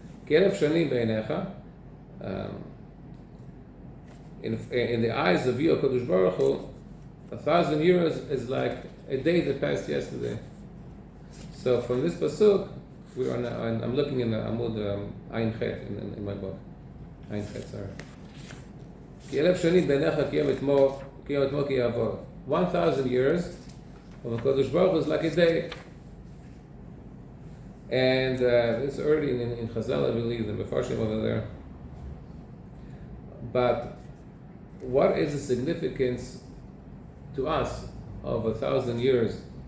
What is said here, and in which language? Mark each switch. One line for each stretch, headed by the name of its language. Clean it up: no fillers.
Hebrew: כי 1,000 שנים בעיניך,
English: in the eyes of you, HaKadosh Baruch Hu, 1,000 years is like a day that passed yesterday. So from this pasuk, we are now, I'm looking in the Amud Ayin Chet in my book. Ayin Chet, sorry.
Hebrew: כי 1,000 שנים בעיניך כיום אתמול, כי יעבור.
English: 1,000 years of HaKadosh Baruch Hu is like a day. And it's early in Chazal, I believe, in Mefarshim over there. But what is the significance to us of 1,000 years?